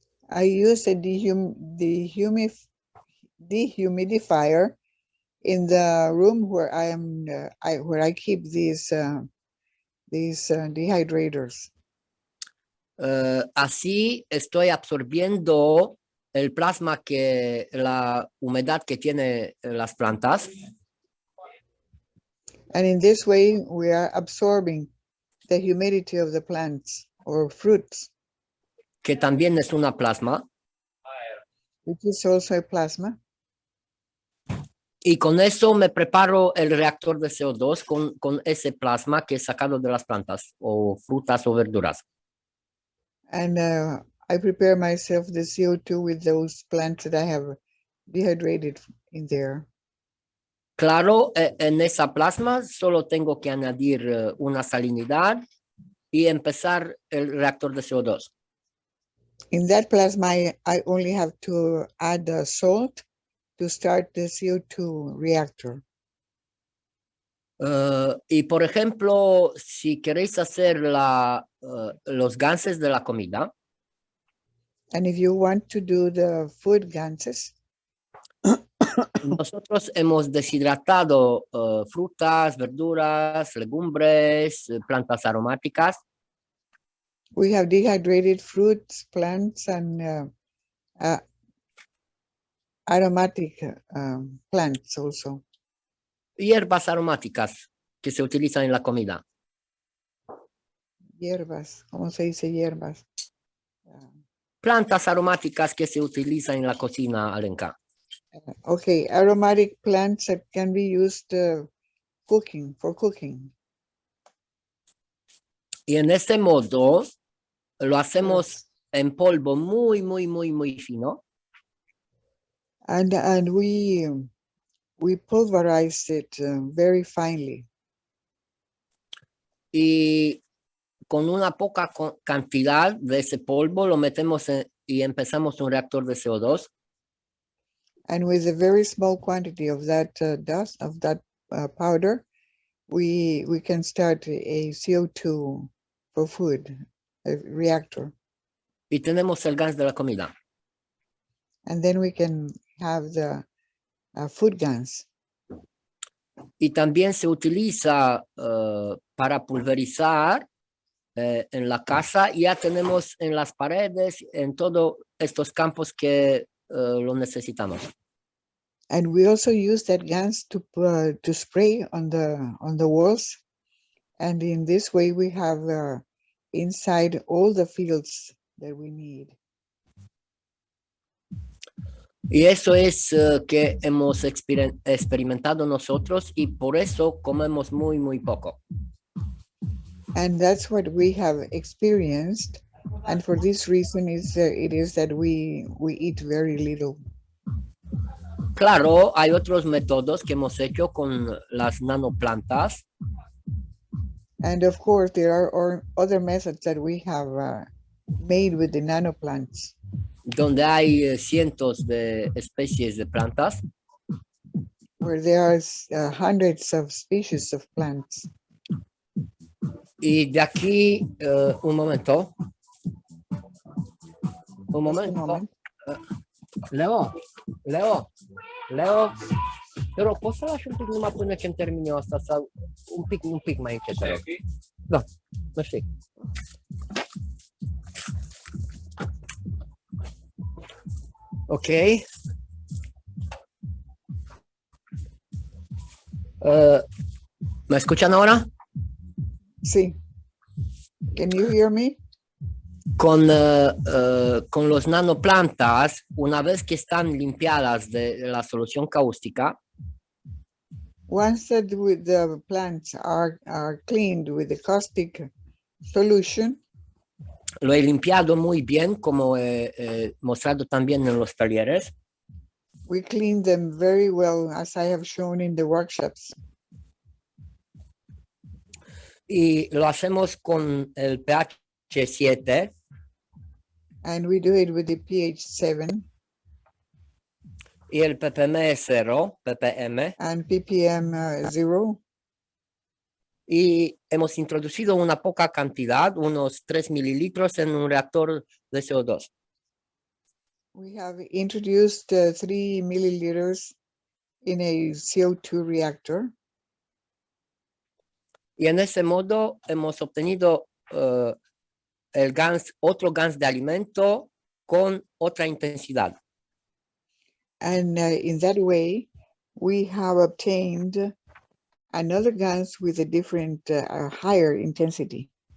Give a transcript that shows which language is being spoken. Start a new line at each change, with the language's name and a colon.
English: I use a dehumidifier in the room where where I keep these dehydrators.
Spanish: Así estoy absorbiendo el plasma la humedad que tiene las plantas.
English: And in this way, we are absorbing the humidity of the plants or fruits,
Spanish: que también es una plasma.
English: Which is also a plasma.
Spanish: Y con eso me preparo el reactor de CO2 con ese plasma que es sacado de las plantas o frutas o verduras.
English: And I prepare myself the CO2 with those plants that I have dehydrated in there.
Spanish: Claro, en esa plasma solo tengo que añadir una salinidad y empezar el reactor de CO2.
English: In that plasma, I only have to add the salt to start the CO2 reactor.
Spanish: Y por ejemplo, si queréis hacer los ganses de la comida,
English: and if you want to do the food ganses,
Spanish: nosotros hemos deshidratado frutas, verduras, legumbres, plantas aromáticas.
English: We have dehydrated fruits, plants, and aromatic plants also.
Spanish: Hierbas aromáticas que se utilizan en la comida. Hierbas, ¿cómo se dice hierbas? Plantas aromáticas que se utilizan en la cocina alenca.
English: Okay, aromatic plants that can be used for cooking.
Spanish: Y en este modo lo hacemos en polvo muy, muy, muy, muy fino.
English: And we pulverize it very finely.
Spanish: Y con una poca cantidad de ese polvo lo metemos y empezamos un reactor de CO2.
English: And with a very small quantity of that dust, of that powder, we can start a CO2 for food, a reactor.
Spanish: Y tenemos el gas de la comida.
English: And then we can have the food gas.
Spanish: Y también se utiliza para pulverizar en la casa. Ya tenemos en las paredes, en todos estos campos que lo necesitamos.
English: And we also use that gas to spray on the walls. And in this way, we have inside all the fields that we need.
Spanish: Y eso es que hemos experimentado nosotros y por eso comemos muy, muy poco.
English: And that's what we have experienced. And for this reason, it is that we eat very little.
Spanish: Claro, hay otros métodos que hemos hecho con las nanoplantas.
English: And of course, there are other methods that we have made with the nanoplants.
Spanish: Donde hay cientos de especies de plantas.
English: Where there are hundreds of species of plants.
Spanish: Y de aquí, un momento. Un
English: Just a
Spanish: momento.
English: moment.
Italian: Leo, però posso lasciare un piccolo mattone che termino un pic mai che te.
French: No, merci.
English: Ok.
Spanish: ¿Me escuchan ahora?
English: Sí. Can you hear me?
Spanish: Con los nanoplantas, una vez que están limpiadas de la solución cáustica,
English: Once that the plants are cleaned with the caustic solution,
Spanish: lo he limpiado muy bien, como he mostrado también en los talleres.
English: we clean them very well, as I have shown in the workshops.
Spanish: Y lo hacemos con el pH 7.
English: And we do it with the pH 7.
Spanish: Y el ppm 0, ppm.
English: And ppm 0.
Spanish: Y hemos introducido una poca cantidad, unos 3 mililitros en un reactor de CO2.
English: We have introduced 3 milliliters in a CO2 reactor.
Spanish: Y en ese modo hemos obtenido el gas, otro gas de alimento con otra intensidad.
English: And in that way, we have obtained another gas with a different, higher intensity.